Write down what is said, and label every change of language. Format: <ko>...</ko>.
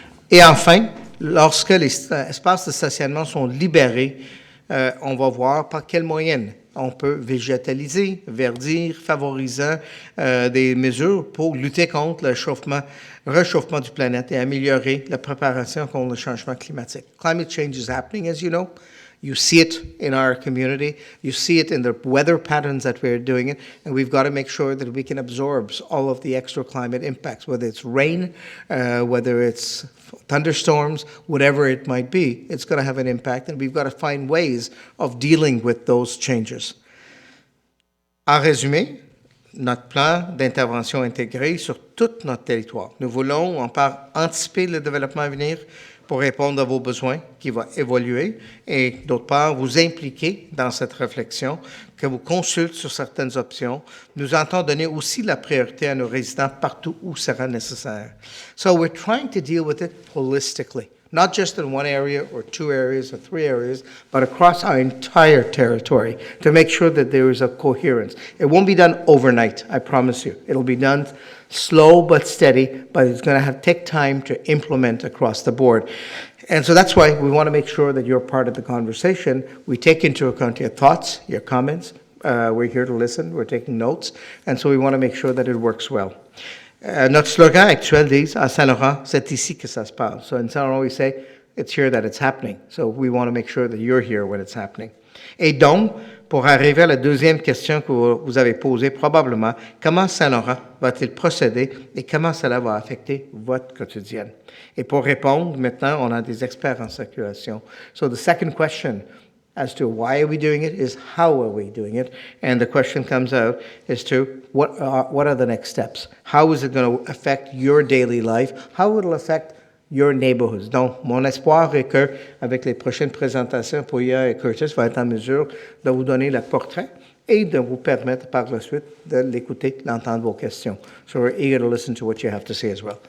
<fr>Et enfin, lorsque les espaces de stationnement sont libérés, on va voir par quels moyens on peut végétaliser, verdir, favorisant des mesures pour lutter contre le réchauffement du planète et améliorer la préparation contre le changement climatique.</fr> <en>Climate change is happening, as you know. You see it in our community. You see it in the weather patterns that we're doing it. And we've got to make sure that we can absorb all of the extra climate impacts, whether it's rain, whether it's thunderstorms, whatever it might be. It's going to have an impact, and we've got to find ways of dealing with those changes.</en> <fr>En résumé, notre plan d'intervention intégré sur tout notre territoire. Nous voulons, en part, anticiper le développement à venir, pour répondre à vos besoins qui vont évoluer et d'autre part, vous impliquer dans cette réflexion, que vous consultez sur certaines options. Nous entendons donner aussi la priorité à nos résidents partout où sera nécessaire.</fr> <en>So we're trying to deal with it holistically, not just in one area or 2 areas or 3 areas, but across our entire territory to make sure that there is a coherence. It won't be done overnight, I promise you. It'll be done slow but steady, but it's going to take time to implement across the board. And so that's why we want to make sure that you're part of the conversation. We take into account your thoughts, your comments. We're here to listen. We're taking notes. And so we want to make sure that it works well.</en> <fr>Notre slogan actuel dit, à Saint-Laurent, c'est ici que ça se passe.</fr> <en>So in Saint-Laurent, we say, it's here that it's happening. So we want to make sure that you're here when it's happening.</en> <fr>Et donc, pour arriver à la deuxième question que vous avez posée, probablement, comment Saint-Laurent va-t-il procéder et comment cela va affecter votre quotidien? Et pour répondre, maintenant, on a des experts en circulation.</fr> <en>So the second question as to why are we doing it is how are we doing it? And the question comes out as to what are the next steps? How is it going to affect your daily life? How will it affect your neighborhoods?</en> <fr>Donc, mon espoir est qu'avec les prochaines présentations, Pouya et Curtis vont être en mesure de vous donner le portrait et de vous permettre par la suite de l'écouter, d'entendre vos questions.</fr> <en>So we're eager to listen to what you have to say as well.</en>